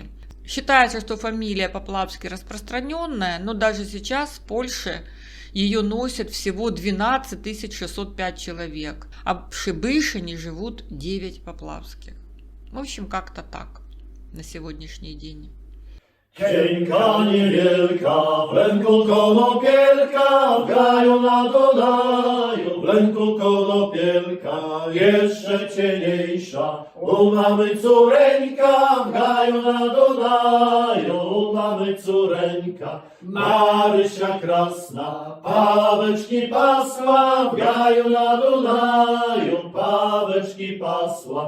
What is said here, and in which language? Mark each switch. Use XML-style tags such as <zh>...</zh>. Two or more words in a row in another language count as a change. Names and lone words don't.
<ru>Считается, что фамилия Поплавский распространенная, но даже сейчас в Польше ее носят всего 12 605 человек, а в Пшибышине живут 9 Поплавских. В общем, как-то так на сегодняшний день.</ru> <pl>Kieńka niewielka, w ręku konopielka, w gaju na Dunaju, w ręku konopielka, jeszcze cieniejsza, u mamy córeńka, w gaju na Dunaju, u mamy córeńka, Marysia krasna, paweczki pasła, w gaju na Dunaju, paweczki pasła.</pl>